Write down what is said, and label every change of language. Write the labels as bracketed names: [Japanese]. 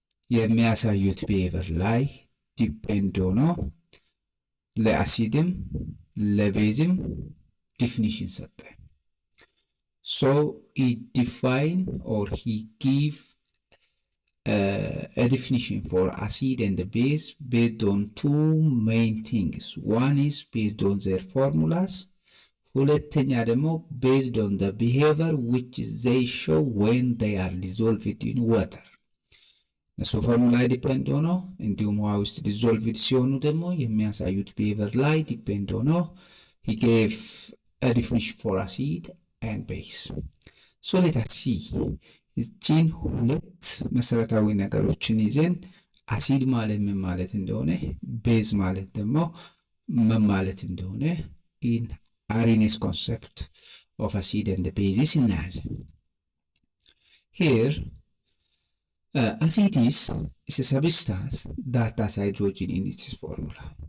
[Amharic] የሚያሳዩት ቢሄቨር ላይ ዲፔንድ ሆኖ ለአሲድም ለቤዝም ዲፊኒሽን ሰጠ። [English] so he define or he give a definition for acid and the base based on two main things. One is based on their formulas, [Amharic] ሁለተኛ ደግሞ [English] based on the behavior which they show when they are dissolved in water. [Amharic] እነሱ ፎርሙላ ላይ ዲፔንድ ሆኖ እንዲሁም ውሃ ውስጥ ዲዞልቭድ ሲሆኑ ደግሞ የሚያሳዩት ቢሄቪየር ላይ ዲፔንድ ሆኖ [English] he gave a definition for acid and base. so let us see [Amharic] እቺን ሁለት መሰረታዊ ነገሮችን ይዘን አሲድ ማለት ምን ማለት እንደሆነ [English] ቤዝ ማለት ደግሞ ምን ማለት እንደሆነ in Arrhenius concept of acid and the bases [Amharic] እናያለን። [English] here acid is a substance that has hydrogen in its formula